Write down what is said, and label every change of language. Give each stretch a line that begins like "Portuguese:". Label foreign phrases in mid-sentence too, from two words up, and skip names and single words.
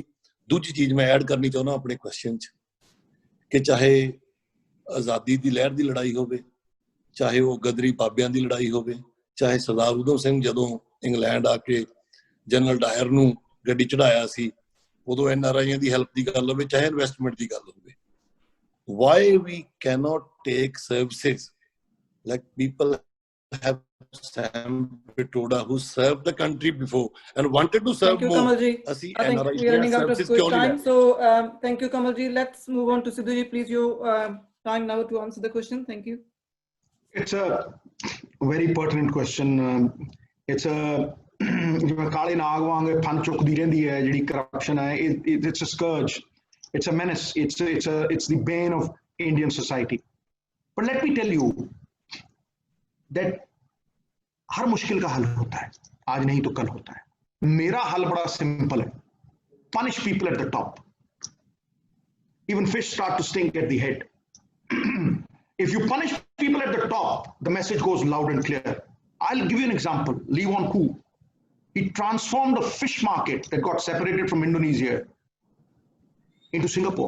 Punjabi: ਦੂਜੀ ਚੀਜ਼ ਮੈਂ ਐਡ ਕਰਨੀ ਚਾਹੁੰਦਾ ਆਪਣੇ ਕੁਐਸਚਨ 'ਚ ਕਿ ਚਾਹੇ ਆਜ਼ਾਦੀ ਦੀ ਲਹਿਰ ਦੀ ਲੜਾਈ ਹੋਵੇ, ਚਾਹੇ ਉਹ ਗਦਰੀ ਬਾਬਿਆਂ ਦੀ ਲੜਾਈ ਹੋਵੇ, ਚਾਹੇ ਸਰਦਾਰ ਉਧਮ ਸਿੰਘ ਜਦੋਂ ਇੰਗਲੈਂਡ ਆ ਕੇ ਜਨਰਲ ਡਾਇਰ ਨੂੰ ਗੱਡੀ ਚੜਾਇਆ ਸੀ ਉਦੋਂ NRIਆਂ ਦੀ ਹੈਲਪ ਦੀ ਗੱਲ ਹੋਵੇ, ਚਾਹੇ ਇਨਵੈਸਟਮੈਂਟ ਦੀ ਗੱਲ ਹੋਵੇ.
English: Why we cannot take services like people have Sam Pitroda who served the country before and wanted to serve more. Kamal ji. I think we are running out of good time. So thank you, Kamal ji. Let's move on to Sidhu ji. Please, your time now to answer the question. Thank you. It's a very pertinent question. It's a
Punjabi: ਜਿਵੇਂ ਕਾਲੇ ਨਾਗ ਵਾਂਗ ਫਨ ਚੁੱਕਦੀ ਰਹਿੰਦੀ ਹੈ ਜਿਹੜੀ ਕਰਪਸ਼ਨ ਹੈ.
English: It's a scourge. It's a menace. It's the bane of Indian society. But let me tell you, that
Hindi: हर मुश्किल का हल होता है, आज नहीं तो कल होता है. मेरा हल बड़ा सिंपल है.
English: Punish people at the top. Even fish start to stink at the head. If you punish people at the top, the message goes loud and clear. I'll give you an example. Lee Won Koo. He transformed a fish market that got separated from Indonesia into Singapore.